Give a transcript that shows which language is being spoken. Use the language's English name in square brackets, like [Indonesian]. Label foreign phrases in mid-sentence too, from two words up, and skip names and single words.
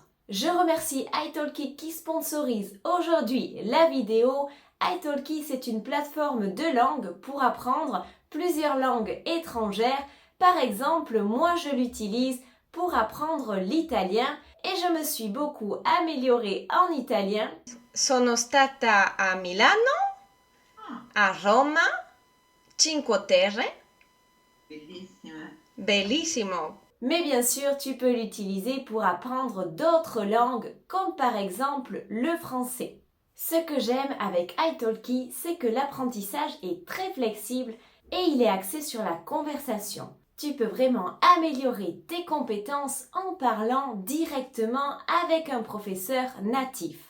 [French] Je remercie italki qui sponsorise aujourd'hui la vidéo. italki, c'est une plateforme de langue pour apprendre plusieurs langues étrangères. Par exemple, moi je l'utilise pour apprendre l'italien et je me suis beaucoup améliorée en italien. [Italian] Sono stata a Milano, a Roma, Cinque Terre. Bellissimo. [French] Mais bien sûr, tu peux l'utiliser pour apprendre d'autres langues, comme par exemple le français. Ce que j'aime avec italki, c'est que l'apprentissage est très flexible et il est axé sur la conversation. Tu peux vraiment améliorer tes compétences en parlant directement avec un professeur natif.